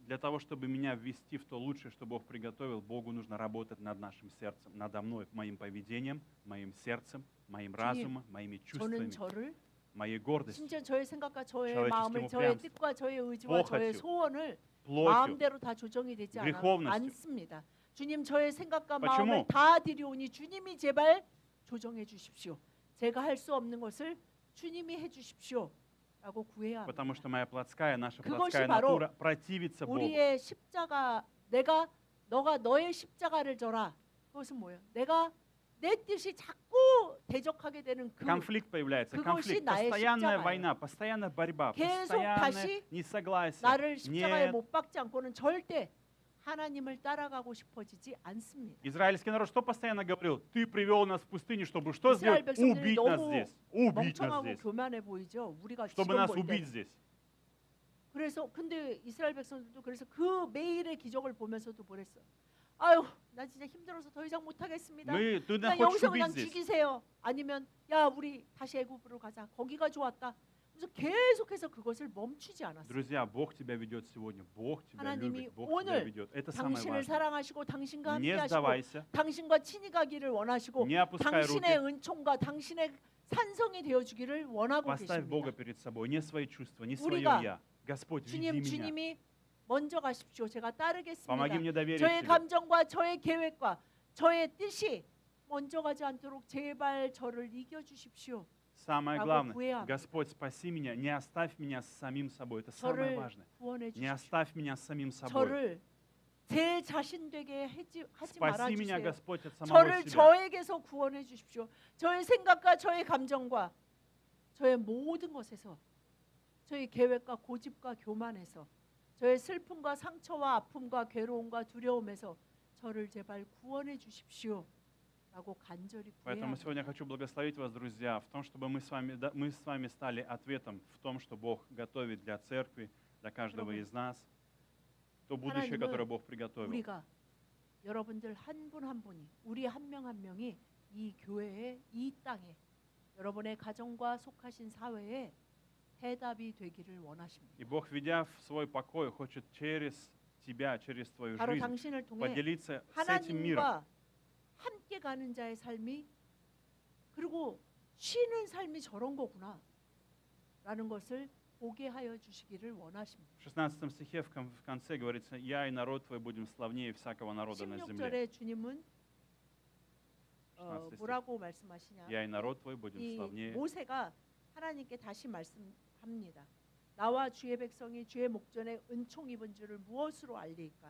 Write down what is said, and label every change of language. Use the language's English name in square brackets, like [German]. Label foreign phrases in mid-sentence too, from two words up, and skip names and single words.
[Russian] Для того, чтобы меня ввести в то лучшее, что Бог приготовил, Богу нужно работать над нашим сердцем, надо мной, моим поведением, моим сердцем, моим разумом, моими [Korean] 저는 [Russian] чувствами, [Korean] 저를 [Russian] моей гордостью, [Korean] 심지어 저의 생각과 저의 [Russian] человеческим [Korean] 마음을 저의 [Russian] упрямством, [Korean] 뜻과 저의 의지와 저의 [Russian] похотью, [Korean] 소원을 [Russian] плотью. [Korean] 마음대로 다 조정이 되지 [Russian] греховностью. [Korean] 않습니다. 주님 저의 생각과 [Russian] почему? [Korean] 마음을 다 드리오니 주님이 제발 조정해 주십시오. 제가 할 수 없는 것을 주님이 해 주십시오. 라고 구해야 합니다. [Russian] Потому что моя плотская, наша [Korean] 그것이 [Russian] плотская [Korean] 바로 [Russian] натура противится Богу. [Korean] 우리의 십자가 너가 너의 십자가를 져라. 그것은 뭐예요? 내가 내 뜻이 자꾸 대적하게 되는 그 [Russian] Конфликт появляется, [Korean] 그것이 [Russian] конфликт, [Korean] 나의 [Russian] постоянная [Korean] 십자가예요. [Russian] война, постоянная борьба, [Korean] 계속 [Russian] постоянное [Korean] 다시 [Russian] несогласие. [Korean] 나를 십자가에 [Russian] Нет. [Korean] 못 박지 않고는 절대 하나님을 따라가고 싶어지지 않습니다. [Russian] Израильский народ что постоянно говорил? Ты привел нас в пустыню, чтобы что [Korean] 이스라엘 [Russian] сделать? [Korean] 백성들이 [Russian] Убить нас [Korean] 너무 [Russian] здесь. Убить нас [Korean] 멍청하고 [Russian] здесь. [Korean] 교만해 보이죠. 우리가 [Russian] Чтобы [Korean] 지금 [Russian] нас [Korean] 볼 [Russian] убить [Korean] 때. [Russian] здесь. [Korean] 그래서 근데 이스라엘 백성들도 그래서 그 매일의 기적을 보면서도 그랬어. 아유, 나 진짜 힘들어서 더 이상 못 하겠습니다. [Russian] Ты [Korean] 그냥 [Russian] нас хочешь [Korean] 여기서 [Russian] убить [Korean] 그냥 [Russian] здесь. [Korean] 죽이세요. 아니면 야 우리 다시 애굽으로 가자. 거기가 좋았다. 그래서 계속해서 그것을 멈추지 않았어요. [Russian] Друзья, Бог тебя ведет сегодня. Бог тебя [Korean] 하나님이 [Russian] любит. Бог тебя [Korean] 오늘 [Russian] ведет. Это самое [Korean] 당신을 [Russian] важное. [Korean] 사랑하시고 당신과 함께 [Russian] Не [Korean] 하시고 [Russian] сдавайся. [Korean] 당신과 친히 가기를 원하시고 [Russian] Не опускай [Korean] 당신의 [Russian] руки. [Korean] 은총과 당신의 산성이 되어 주기를 원하고 [Russian] Поставь Бога [Korean] 계십니다. [Russian] перед собой. Не свои чувства, не свое [Korean] 우리가 [Russian] я. Господь, веди меня. [Korean] 주님이 먼저 가십시오. 제가 따르겠습니다. [Russian] Помоги мне доверить [Korean] 저의 [Russian] тебе. [Korean] 감정과 저의 계획과 저의 뜻이 먼저 가지 않도록 제발 저를 이겨 주십시오. [Russian] Самое [Korean] 라고 [Russian] главное, [Korean] 구해야 합니다. [Russian] Господь, спаси меня, не оставь меня с самим собой. Это самое [Korean] 저를 [Russian] важное. [Korean] 구원해 [Russian] Не [Korean] 주십시오. [Russian] оставь меня с самим собой. [Korean] 저를 제 자신 되게 하지 말아 [Russian] Спаси меня, [Korean] 주세요. [Russian] Господь, от самого [Korean] 저를 [Russian] себя. [Korean] 저에게서 구원해 주십시오. 저의 생각과 저의 감정과 저의 모든 것에서 저희 계획과 고집과 교만에서 저의 슬픔과 상처와 아픔과 괴로움과 두려움에서 저를 제발 구원해 주십시오. 라고 간절히 구해야 [Russian] Поэтому сегодня я [Korean] 합니다. [Russian] хочу благословить вас, друзья, в том, чтобы мы с вами стали ответом в том, что Бог готовит для церкви, для каждого [Korean] 여러분, [Russian] из нас, то будущее, которое [Korean] 하나님은 [Russian] Бог приготовил. [Korean] 우리가 여러분들 한 분 한 분이 우리 한 명 한 명이 이 교회에 이 땅에 여러분의 가정과 속하신 사회에 해답이 되기를 원하십니다. [Russian] И Бог, ведя в свой покой, хочет через тебя, через твою [Korean] 바로 [Russian] жизнь [Korean] 당신을 통해 [Russian] поделиться с этим миром. [Korean] 하나님과 함께 가는 자의 삶이 그리고 쉬는 삶이 저런 거구나 라는 것을 보게 하여 주시기를 원하십니다. [Russian] В 16 стихе в конце говорится: «Я и народ твой будем славнее всякого народа на земле». [Korean] 16절에 주님은 [Russian] 16 стих. [Korean] 뭐라고 말씀하시냐? [Russian] «Я и народ твой будем [Korean] 이 [Russian] славнее». [Korean] 모세가 하나님께 다시 말씀합니다. 나와 주의 백성이 주의 목전에 은총 입은 줄을 무엇으로 알리까?